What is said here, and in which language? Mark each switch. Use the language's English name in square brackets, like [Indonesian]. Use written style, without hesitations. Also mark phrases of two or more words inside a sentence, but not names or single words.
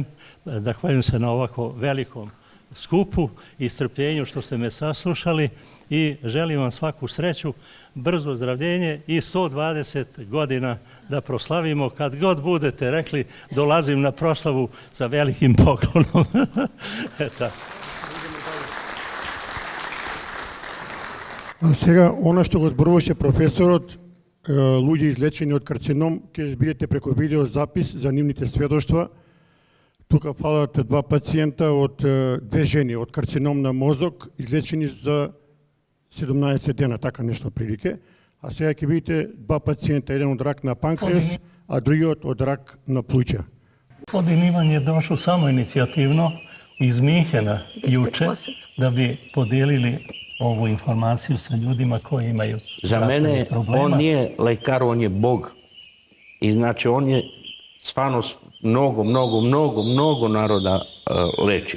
[Serbian] Zahvaljujem se na ovako velikom skupu i strpljenju što ste me saslušali, i želim vam svaku sreću, brzo ozdravljenje i 120 godina da proslavimo. Kad god budete rekli, dolazim na proslavu sa velikim poklonom. [Macedonian] A сега, она што го зборуваше професорот, луѓе излечени од карцином, ќе видите преку видеозапис за нивните сведоштва. Тука фалат 2 пациента од 2 жени од карцином на мозок, излечени за 17 дена, така нешто прилике. А сега ќе видите 2 пациента, еден од рак на панкреас, а другиот од рак на плуќа. [Serbian] Gospodin Ivan je došao samo inicijativno iz Minhena juče da bi podijelili ovu informaciju sa ljudima koji imaju zdravstvenih problema. On nije lekar, on je Bog. I znači on je stvarno mnogo naroda lečio.